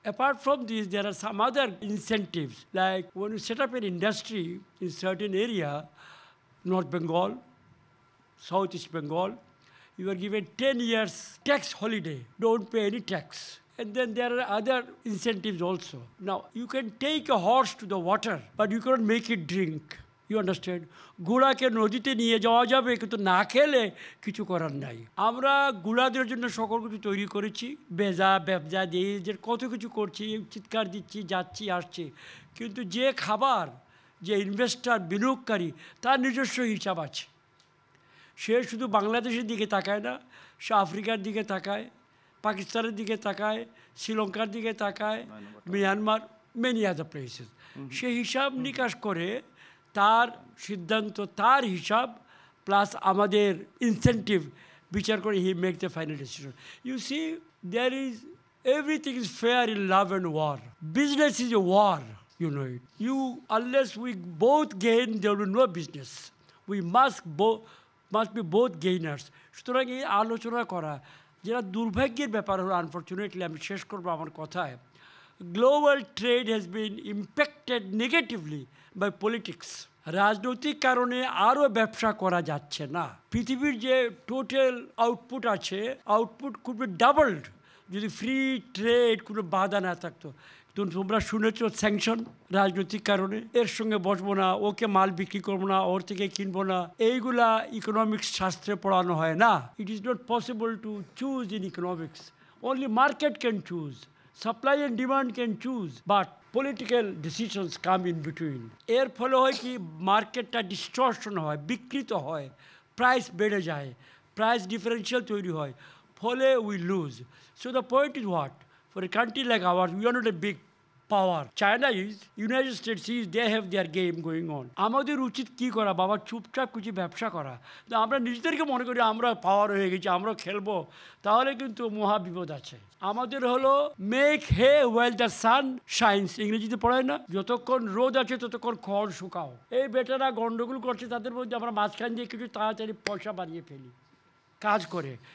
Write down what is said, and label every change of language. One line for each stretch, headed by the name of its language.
English: Apart from these, there are some other incentives, like when you set up an industry in certain area, North Bengal, Southeast Bengal, you are given 10 years tax holiday, don't pay any tax. And then there are other incentives also. Now, you can take a horse to the water, but you cannot make it drink. You understand?
Bangla: গুড়াকে নদীতে নিয়ে যাওয়া যাবে, কিন্তু না খেলে কিছু করার নাই। আমরা গুড়াদের জন্য সকল কিছু তৈরি করেছি, ব্যবসা দিয়ে যে কত কিছু করছি, চিৎকার দিচ্ছি, যাচ্ছি, আসছি। কিন্তু যে খাবার, যে ইনভেস্টার, বিনিয়োগকারী, তার নিজস্ব হিসাব আছে। সে শুধু বাংলাদেশের দিকে তাকায় না, সে আফ্রিকার দিকে তাকায়, পাকিস্তানের দিকে তাকায়, শ্রীলঙ্কার দিকে তাকায়, মিয়ানমার,
English: Many other places.
Bangla: সে হিসাব নিকাশ করে তার সিদ্ধান্ত, তার হিসাব প্লাস আমাদের ইনসেন্টিভ বিচার করে
English: He make the final decision. You see, there is everything is fair in love and war. Business is a war, you know it. Unless we both gain, there will be no business. We must be both gainers.
Bangla: সুতরাং এই আলোচনা করা, যেটা দুর্ভাগ্যের ব্যাপার হলো, unfortunately আমি শেষ করবো আমার কথায়,
English: Global trade has been impacted negatively by politics.
Bangla: রাজনৈতিক কারণে আরও ব্যবসা করা যাচ্ছে না। পৃথিবীর যে টোটাল আউটপুট আছে,
English: output could be doubled
Bangla: যদি ফ্রি ট্রেড কোনো বাধা না থাকতো। তোমরা শুনেছ স্যাংশন, রাজনৈতিক কারণে এর সঙ্গে বসবো না, ওকে মাল বিক্রি করবো না, ওর থেকে কিনবো না, এইগুলা ইকোনমিক্স শাস্ত্রে পড়ানো হয় না।
English: It is not possible to choose in economics, only market can choose, supply and demand can choose, but political decisions come in between.
Bangla: এর ফলে হয় কি, মার্কেটটা ডিস্টর্শন হয়, বিকৃত হয়, প্রাইস বেড়ে যায়, প্রাইস ডিফারেন্সিয়াল তৈরি হয়, ফলে
English: We lose. So the point is what? For a country like ours, we are not a big power. China is, United States is, they have their game going on.
Bangla: আমাদের উচিত কি করা বাবা, চুপচাপ কিছু ব্যবসা করা। আমরা নিজেদেরকে মনে করি আমরা পাওয়ার হয়ে গেছি, আমরা খেলবো, তাহলে কিন্তু মহা বিপদ আছে। আমাদের হলো
English: make hay while the sun shines,
Bangla: ইংরেজিতে পড়ায় না, যতক্ষণ রোদ আছে ততক্ষণ খড় শুকাও। এই বেটারা গন্ডগোল করছে, তাদের মধ্যে আমরা মাঝখান দিয়ে কিছু তাড়াতাড়ি পয়সা বানিয়ে ফেলি কাজ করে।